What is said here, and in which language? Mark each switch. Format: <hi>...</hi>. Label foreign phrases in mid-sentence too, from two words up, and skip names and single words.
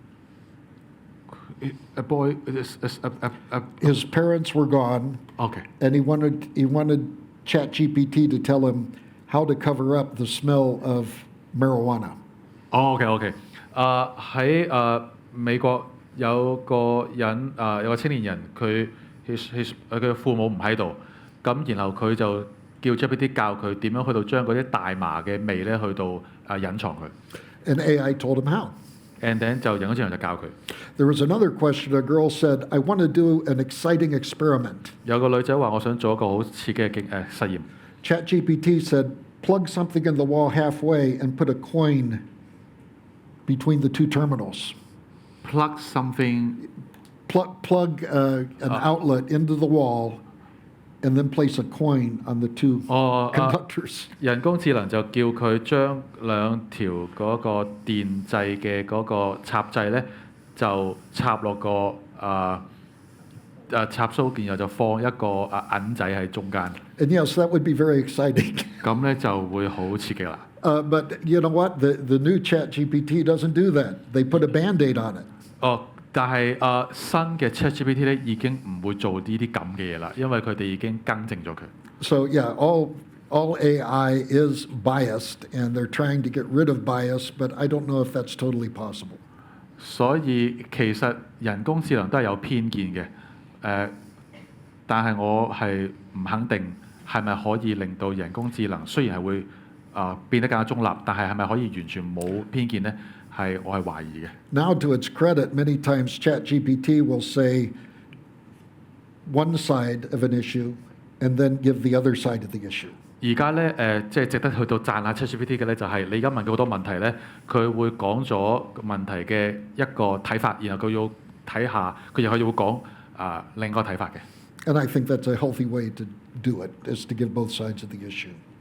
<en>A boy, His parents were gone. Okay. And he wanted ChatGPT to tell him how to cover up the smell of marijuana. OK。</en> <yue>喺美國有個人有個青年人，佢嘅父母唔喺度，咁然後佢就叫 GPT 教佢點樣去到將嗰啲大麻嘅味咧去到隱藏佢。</yue> <en>And AI told him how. And then</en> <yue>就人工智能就教佢。</yue> <en>There was another question. A girl said, "I want to do an exciting experiment."</en> <yue>有個女仔話：我想做一個好刺激嘅實驗。</yue> <en>ChatGPT said, "Plug something in the wall halfway and put a coin between the two terminals." Plug something. Plug an outlet into the wall, and then place a coin on the two conductors.</en> <yue>人工智能就叫佢將兩條嗰個電掣嘅嗰個插掣咧，就插落個插蘇件，然後就放一個銀仔喺中間。</yue> <en>And yes, that would be very exciting.</en> <yue>咁咧就會好刺激啦。</yue> <en>But you know what? The new ChatGPT doesn't do that. They put a Band-Aid on it.</en> <yue>但係新嘅 ChatGPT 咧已經唔會做呢啲咁嘅嘢啦，因為佢哋已經更正咗佢。 So yeah, all AI is biased, and they're trying to get rid of bias, but I don't know if that's totally possible. 所以其實人工智能都係有偏見嘅，但係我係唔肯定係咪可以令到人工智能雖然係會變得更加中立，但係係咪可以完全冇偏見呢？我係懷疑嘅。</yue> <en>Now, to its credit, many times ChatGPT will say one side of an issue and then give the other side of the issue.</en> <yue>而家咧即係值得去到讚下 ChatGPT 嘅咧，就係你而家問佢好多問題咧，佢會講咗問題嘅一個睇法，然後佢要睇下，佢又會講另一個睇法嘅。</yue> <en>And I think that's a healthy way to do it, is to give both sides of the issue.</en>